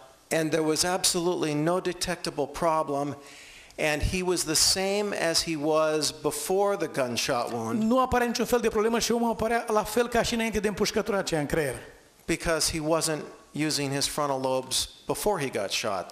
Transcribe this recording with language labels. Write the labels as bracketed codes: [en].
[en] And there was absolutely no detectable problem, and he was the same as he was before the gunshot wound [ro] Nu apare niciun fel de problemă și omul apărea la fel ca și înainte de împușcătura aceea în creier. [en] because he wasn't using his frontal lobes before he got shot.